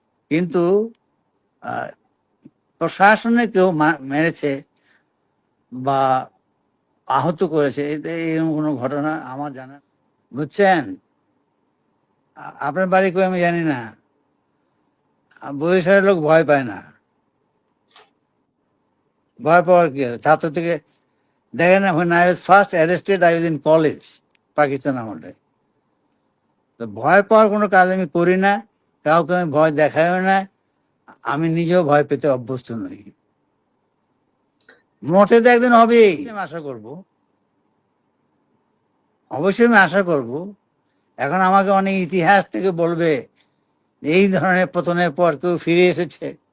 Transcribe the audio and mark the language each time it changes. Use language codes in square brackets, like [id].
[bn] কিন্তু প্রশাসনে কেউ মেরেছে বা আহত করেছে, এরকম কোনো ঘটনা আমার জানা, বুঝছেন? আপনার বাড়ি কই আমি জানি না, বরিশালের লোক ভয় পায় না। ভয় পাওয়ার কি আছে? ছাত্র থেকে দেখেন না, [en] when I was first arrested, I was in college, [bn] Pakistan আমলে। তো ভয় পাওয়ার কোনো কাজ আমি করি না, কাউকে আমি ভয় দেখাইও না, আমি নিজেও ভয় পেতে অভ্যস্ত নই। মরতে তো একদিন হবেই, আমি আশা করব, অবশ্যই আমি আশা করব। এখন আমাকে অনেক ইতিহাস থেকে বলবে এই ধরনের পতনের পর কেউ ফিরে এসেছে।